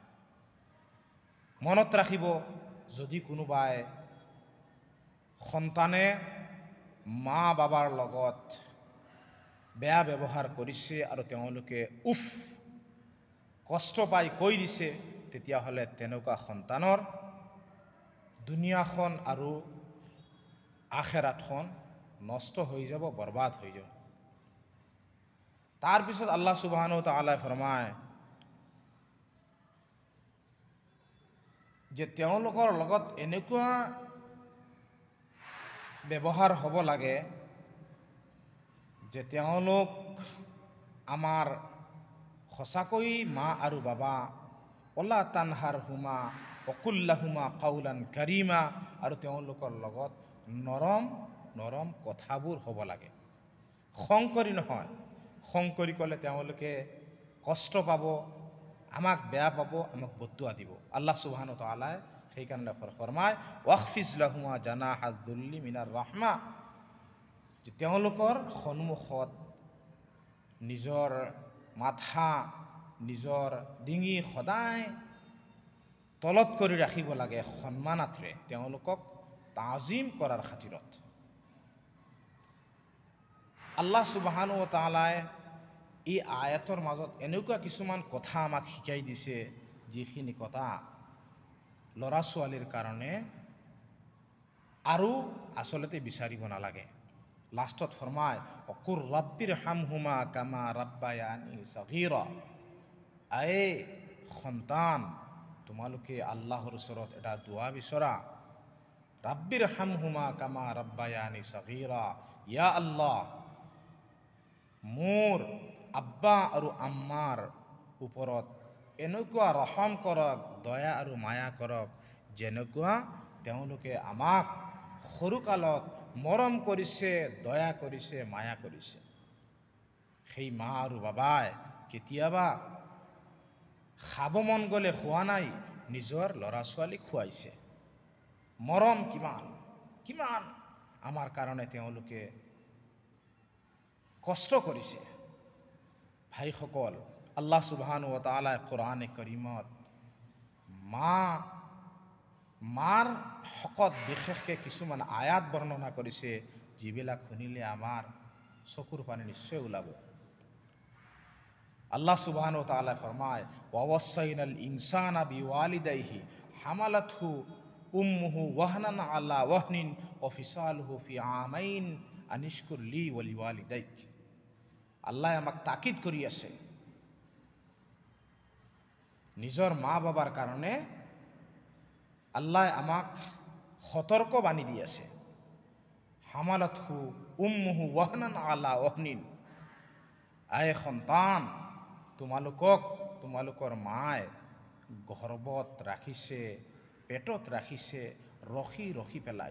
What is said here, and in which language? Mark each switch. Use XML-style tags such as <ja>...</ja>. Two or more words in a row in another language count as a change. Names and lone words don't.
<as>মনত ৰাখিব, যদি কোনোবাই সন্তানে মা বাবাৰ লগত বেয়া ব্যৱহাৰ কৰিছে আৰু তেওঁলোকে উফ কষ্ট পাই কৈ দিছে, তেতিয়াহ'লে তেনেকুৱা সন্তানৰ দুনিয়াখন আৰু আখিৰাতখন নষ্ট হৈ যাব, বৰবাদ হৈ যাব। তাৰপিছত</as> <ar>الله سبحانه وتعالى</ar> <as>ফৰমায় যে তেওঁলোকৰ লগত এনেকুৱা ব্যৱহাৰ হ'ব লাগে যে তেওঁলোক আমাৰ সঁচাকৈ মা আৰু বাবা।</as> <ar>ولا تنهرهما وقل لهما قولا كريما,</ar> <as>আৰু তেওঁলোকৰ লগত নৰম নৰম কথাবোৰ হ'ব লাগে। খং কৰি নহয়, খং কৰি ক'লে তেওঁলোকে কষ্ট পাব, আমাক বেয়া পাব, আমাক বদদুৱা দিব।</as> <ar>الله سبحانه وتعالى</ar> <as>সেইকাৰণে ফৰমায়,</as> <ar>واخفض لهما جناح الذل من الرحمة,</ar> <as>যে তেওঁলোকৰ সন্মুখত নিজৰ মাথা, নিজৰ ডিঙি সদায় তলত কৰি ৰাখিব লাগে, সন্মানাৰ্থে তেওঁলোকক তাজিম কৰাৰ খাতিৰত।</as> <ar>الله سبحانه وتعالى</ar> <as>এই আয়াতৰ মাজত এনেকুৱা কিছুমান কথা আমাক শিকাই দিছে, যিখিনি কথা ল'ৰা ছোৱালীৰ কাৰণে আৰু আচলতে বিচাৰিব নালাগে। লাষ্টত ফৰমায়,</as> <ar>وقل رب ارحمهما كما ربياني صغيرا.</ar> <as>আয়ে সন্তান, তোমালোকে আল্লাহৰ ওচৰত এটা দোৱা বিচৰা,</as> <ar>رب ارحمهما كما ربياني صغيرا. يا الله,</ar> <as>মোৰ আব্বা আৰু আম্মাৰ ওপৰত এনেকুৱা ৰহম কৰক, দয়া আৰু মায়া কৰক, যেনেকুৱা তেওঁলোকে আমাক সৰুকালত মৰম কৰিছে, দয়া কৰিছে, মায়া কৰিছে। সেই মা আৰু বাবাই কেতিয়াবা খাব মন গ'লে খোৱা নাই, নিজৰ ল'ৰা ছোৱালীক খুৱাইছে। মৰম কিমান কিমান আমাৰ কাৰণে তেওঁলোকে কষ্ট কৰিছে। ভাইসকল,</as> <ar>الله سبحانه وتعالى</ar> <as>কোৰআনে কাৰীমত মাৰ হকত বিশেষকৈ কিছুমান আয়াত বৰ্ণনা কৰিছে, যিবিলাক শুনিলে আমাৰ চকুৰ পানী নিশ্চয় ওলাব।</as> <ar>الله سبحانه وتعالى ফৰমায়, ووصينا الإنسان بوالديه حملته أمه وهنا على وهن وفصاله في عامين أن اشكر لي ولوالديك.</ar> <as>আল্লাহ আমাক তাকিদ কৰি আছে, নিজৰ মা বাবাৰ কাৰণে আল্লাহ আমাক সতৰ্ক বাণী দি আছে।</as> <ar>حملته أمه وهنا على وهن.</ar> <as>আয়ে সন্তান, তোমালোকৰ মায়ে গৰ্ভত ৰাখিছে, পেটত ৰাখিছে, ৰখি ৰখি পেলাই।</as>